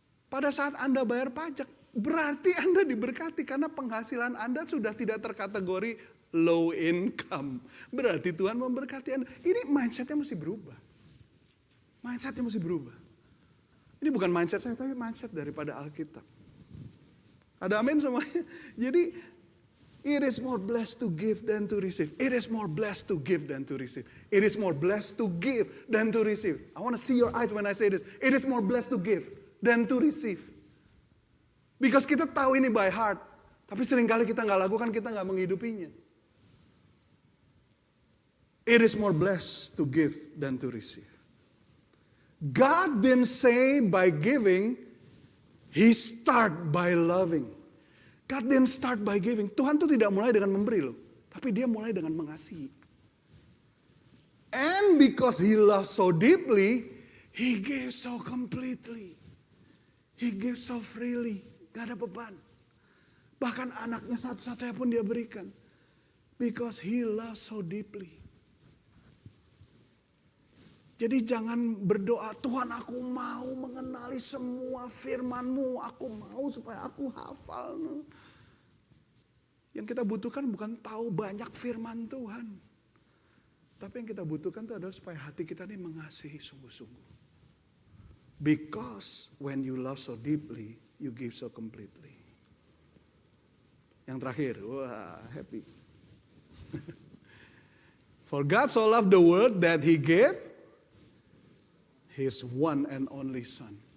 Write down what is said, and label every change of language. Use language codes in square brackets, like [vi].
[id] Pada saat Anda bayar pajak berarti Anda diberkati karena penghasilan Anda sudah tidak terkategori low income. Berarti Tuhan memberkati Anda. Ini mindsetnya mesti berubah. Mindsetnya mesti berubah. Ini bukan mindset saya tapi mindset daripada Alkitab. Ada amin semuanya. [en] Jadi it is more blessed to give than to receive. It is more blessed to give than to receive. It is more blessed to give than to receive. I want to see your eyes when I say this. It is more blessed to give than to receive. Because [id] kita tahu ini [en] by heart. [id] Tapi seringkali kita nggak lakukan, kita nggak menghidupinya. [en] It is more blessed to give than to receive. God didn't say by giving, He start by loving. God didn't start by giving. [id] Tuhan tuh tidak mulai dengan memberi loh. Tapi dia mulai dengan mengasihi. [en] And because He loves so deeply, He gave so completely. He gave so freely. [id] Gak ada beban. Bahkan anaknya satu-satunya pun dia berikan. [en] Because He loves so deeply. [id] Jadi jangan berdoa, Tuhan aku mau mengenali semua firman-Mu. Aku mau supaya aku hafal. Yang kita butuhkan bukan tahu banyak firman Tuhan. Tapi yang kita butuhkan itu adalah supaya hati kita ini mengasihi sungguh-sungguh. [en] Because when you love so deeply, you give so completely. [id] Yang terakhir, wah happy. [en] For God so loved the world that He gave His one and only Son.